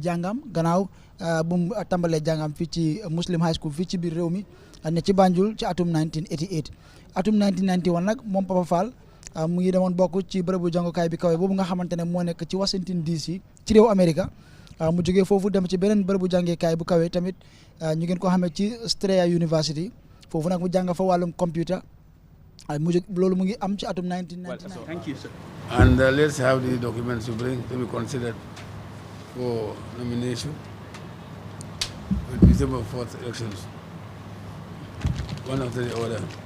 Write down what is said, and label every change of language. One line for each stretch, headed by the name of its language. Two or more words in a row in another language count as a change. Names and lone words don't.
Wolof: jàngam gannaaw bu mu tàmbalee jàngam fii ci Muslim High School fii ci biir réew mi ne ci Banjul ci atum 1988 atum 1991 nag moom Papa Fall mu ngi demoon bokk ci bërëbu jàngukaay bi kawe boobu nga xamante ne moo nekk ci Washington DC ci réew Amérique mu jógee foofu dem ci beneen bërëbu jàngeekaay bu kawe tamit ñu ngeen ko xamee ci Australia University foofu nag mu jàng fa wàllum computer mu jóg loolu mu ngi am ci atum 1999.
English: Thank you, sir. And let's have the documents you bring to be considered for nomination with December 4th elections, one after the other.